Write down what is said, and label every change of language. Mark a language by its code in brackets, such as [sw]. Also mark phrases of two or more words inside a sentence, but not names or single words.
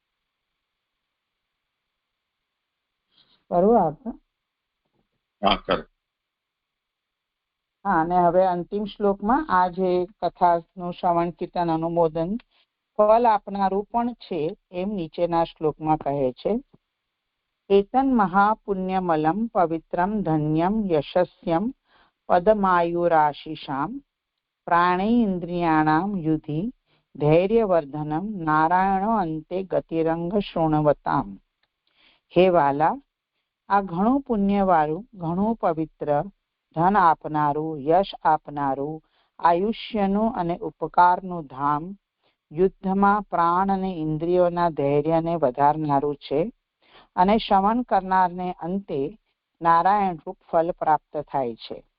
[gu] બરોબર. હા, અને હવે અંતિમ શ્લોકમાં આ જે કથાનું શ્રવણ કીર્તન અનુમોદન ફળ આપનારું પણ છે એમ નીચેના શ્લોકમાં કહે છે. [sa] एतन् महापुण्यमलं पवित्रं धन्यं यशस्यं पदमायुराशिषां प्राणेन्द्रियाणां युधि धैर्यवर्धनं नारायणो [gu] અંતે ગતિરંગ શૃણવતામ. હે વાલા, આ ઘણું પુણ્યવાળું, ઘણું પવિત્ર, ધન આપનારું, યશ આપનારું, આયુષ્યનું અને ઉપકારનું ધામ, યુદ્ધમાં પ્રાણ અને ઇન્દ્રિયોના ધૈર્યને વધારનારું છે અને શ્રવણ કરનારને અંતે નારાયણ રૂપ ફલ પ્રાપ્ત થાય છે.